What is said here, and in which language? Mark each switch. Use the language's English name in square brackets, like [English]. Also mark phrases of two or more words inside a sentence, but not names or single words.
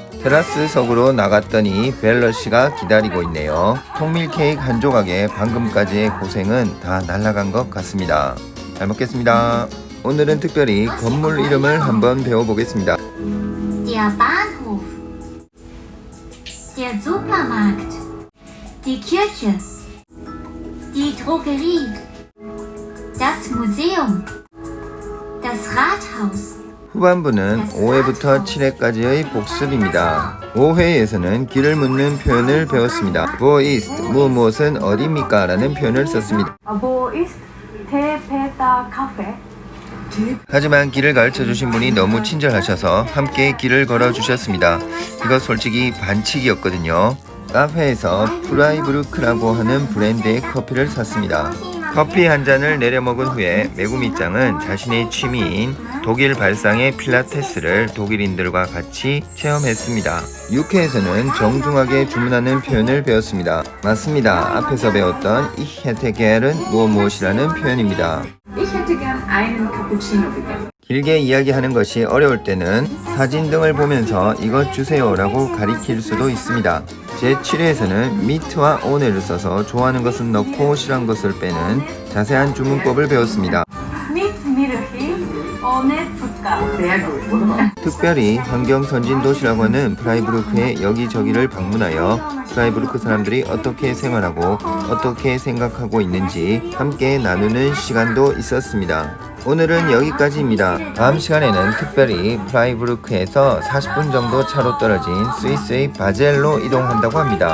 [Korean] 테라스석으로 나갔더니 벨러 씨가 기다리고 있네요. 통밀 케이크 한 조각에 방금까지의 고생은 다 날아간 것 같습니다. 잘 먹겠습니다. 오늘은 특별히 건물 이름을 한번 배워보겠습니다. [German] Der Bahnhof. Der Supermarkt. Die Kirche. Die Drogerie. Das Museum. Das Rathaus. [Korean] 후반부는 5회부터 7회까지의 복습입니다. 5회에서는 길을 묻는 표현을 배웠습니다. [German] Wo ist, [Korean] 무엇은 어디입니까? 라는 표현을 썼습니다. [German] Wo ist Teepeter Kaffee? [Korean] 하지만 길을 가르쳐 주신 분이 너무 친절하셔서 함께 길을 걸어 주셨습니다. 이거 솔직히 반칙이었거든요. 카페에서 프라이부르크라고 하는 브랜드의 커피를 샀습니다. 커피 한 잔을 내려 먹은 후에 메구미짱은 자신의 취미인 독일 발상의 필라테스를 독일인들과 같이 체험했습니다. 6회에서는 정중하게 주문하는 표현을 배웠습니다. 맞습니다. 앞에서 배웠던 [German] Ich hätte gern [Korean] 무엇이라는 표현입니다. [German] Ich hätte gern einen Cappuccino bitte. [Korean] 길게 이야기하는 것이 어려울 때는 사진 등을 보면서 이것 주세요라고 가리킬 수도 있습니다. 제7회에서는 미트와 오네를 써서 좋아하는 것은 넣고 싫어하는 것을 빼는 자세한 주문법을 배웠습니다. [German] mit Milch ohne Zucker. Sehr gut. [Korean] 특별히 환경 선진 도시라고 하는 프라이부르크의 여기저기를 방문하여 프라이부르크 사람들이 어떻게 생활하고 어떻게 생각하고 있는지 함께 나누는 시간도 있었습니다. 오늘은 여기까지입니다. 다음 시간에는 특별히 프라이부르크에서 40분 정도 차로 떨어진 스위스의 바젤로 이동한다고 합니다.